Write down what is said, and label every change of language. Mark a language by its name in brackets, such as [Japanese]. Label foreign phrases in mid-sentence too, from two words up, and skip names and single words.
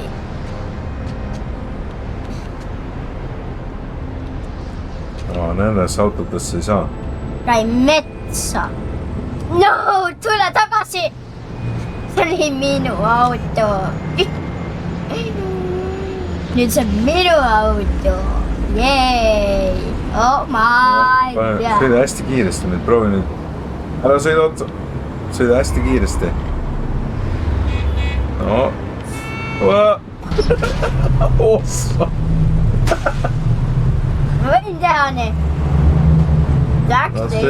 [Estonian] Nendesse autotesse ei saa. Käi metsa. No, tule tagasi. See oli minu auto. Nüüd see on minu auto. [English] Yay. Oh my god. [Estonian] Sõida hästi kiiresti nüüd, proovi nüüd. Ära sõida otsa. Sõida hästi kiiresti. No. Ossa. Ma võin teha nii. Läks